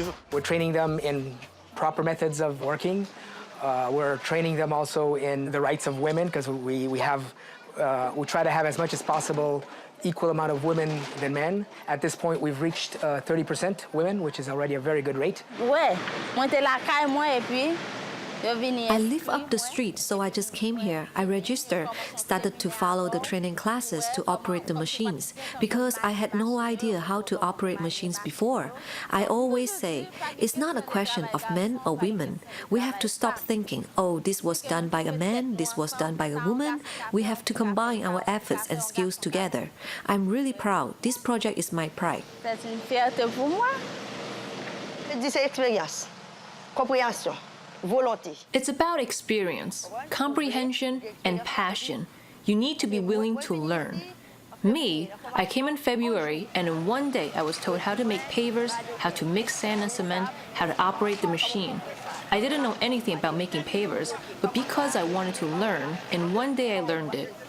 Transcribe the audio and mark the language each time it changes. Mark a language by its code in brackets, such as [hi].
[en] We're training them in proper methods of working. We're training them also in the rights of women because we try to have as much as possible equal amount of women than men. At this point, we've reached 30% women, which is already a very good rate. Ouais, moi t'es la caille moi et puis I live up the street, so I just came here. I registered, started to follow the training classes to operate the machines because I had no idea how to operate machines before. I always say, it's not a question of men or women. We have to stop thinking, oh, this was done by a man, this was done by a woman. We have to combine our efforts and skills together. I'm really proud. This project is my pride. [fr] C'est une fierté pour moi. C'est expérience, compréhension. [en] It's about experience, comprehension, and passion. You need to be willing to learn. Me, I came in February, and in one day I was told how to make pavers, how to mix sand and cement, how to operate the machine. I didn't know anything about making pavers, but because I wanted to learn, in one day I learned it.